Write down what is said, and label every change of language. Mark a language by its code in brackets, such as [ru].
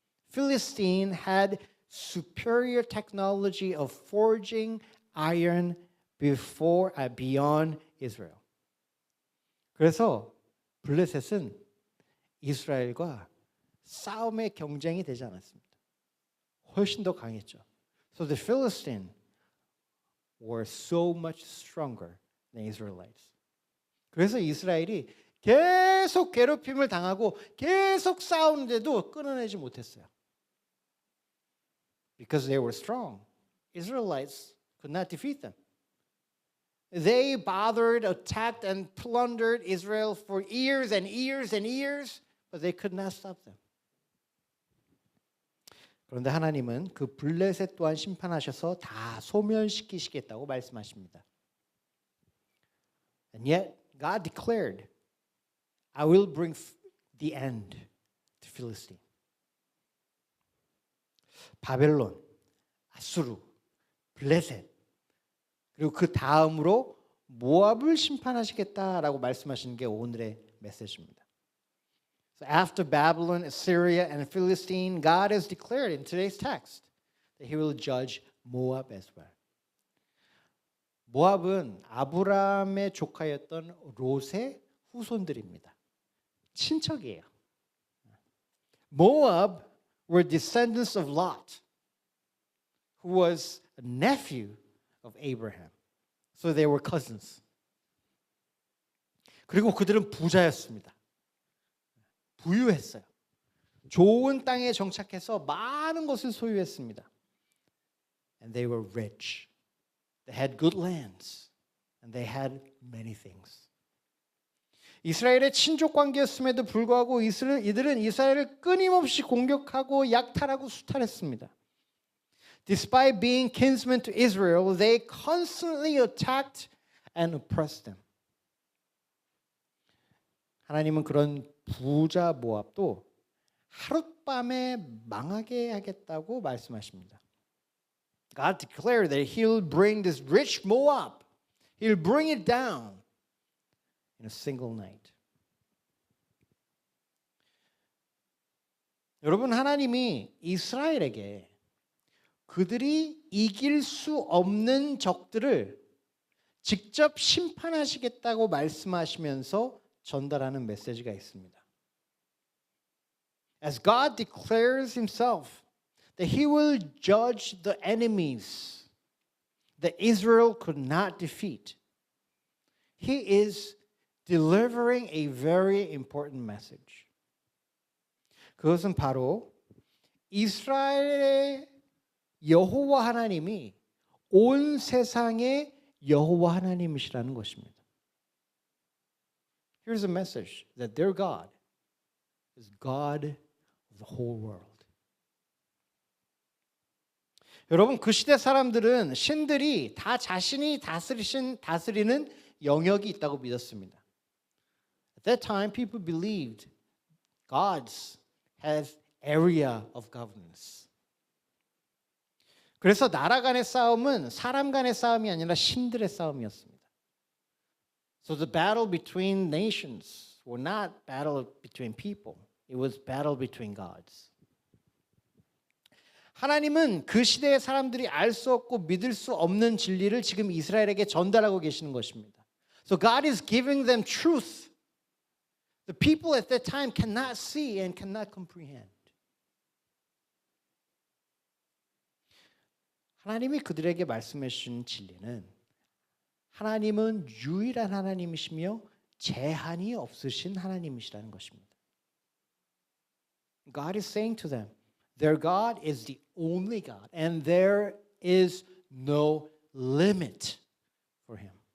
[en] Philistine had superior technology of forging iron beyond Israel. [ko] 그래서 블레셋은 이스라엘과 싸움의 경쟁이 되지 않았습니다. 훨씬 더 강했죠. [en] So the Philistines were so much stronger than Israelites. [ko] 그래서 이스라엘이 계속 괴롭힘을 당하고 계속 싸우는데도 끊어내지 못했어요. [en] Because they were strong. Israelites could not defeat them. They bothered, attacked, and plundered Israel for years and years and years, but they could not stop them. [ko] 그런데 하나님은 그 블레셋 또한 심판하셔서 다 소멸시키시겠다고 말씀하십니다. [en] And yet God declared, I will bring the end to Philistine. [ko] 바벨론, 아수르, 블레셋 그리고 그 다음으로 모압을 심판하시겠다라고 말씀하시는 게 오늘의 메시지입니다. [en] So after Babylon, Assyria, and Philistine, God has declared in today's text that He will judge Moab as well. [ko] 모압은 아브라함의 조카였던 롯의 후손들입니다. 친척이에요. [en] Moab were descendants of Lot, who was a nephew of Abraham. So they were cousins. [ko] 그리고 그들은 부자였습니다. 부유했어요. 좋은 땅에 정착해서 많은 것을 소유했습니다. [en] And they were rich. They had good lands. And they had many things. [ko] 이스라엘의 친족 관계였음에도 불구하고 이들은 이스라엘을 끊임없이 공격하고 약탈하고 수탈했습니다. [en] Despite being kinsmen to Israel, they constantly attacked and oppressed them. [ko] 하나님은 그런 부자 모압도 하룻밤에 망하게 하겠다고 말씀하십니다. [en] God declared that He'll bring this rich Moab, He'll bring it down in a single night. [ko] 여러분, 하나님이 이스라엘에게 그들이 이길 수 없는 적들을 직접 심판하시겠다고 말씀하시면서 전달하는 메시지가 있습니다. [en] As God declares Himself that He will judge the enemies that Israel could not defeat, He is delivering a very important message. [ko] 그것은 바로 이스라엘의 여호와 하나님이 온 세상의 여호와 하나님이시라는 것입니다. [en] Here's a message that their God is God of the whole world. [ko] 여러분, 그 시대 사람들은 신들이 다 자신이 다스리는 영역이 있다고 믿었습니다. [en] At that time, people believed gods has area of governance. [ko] 그래서 나라 간의 싸움은 사람 간의 싸움이 아니라 신들의 싸움이었습니다. [en] So the battle between nations were not battle between people. It was battle between gods. [ko] 하나님은 그 시대의 사람들이 알 수 없고 믿을 수 없는 진리를 지금 이스라엘에게 전달하고 계시는 것입니다. [en] So God is giving them truth. The people at that time cannot see and cannot comprehend. [ko] 하나님이 그들에게 말씀해 주신 진리는 하나님은 유일한 하나님이시며 제한이 없으신 하나님이시라는 것입니다. [en] God is saying to them, their God is the only God, and there is no limit for him.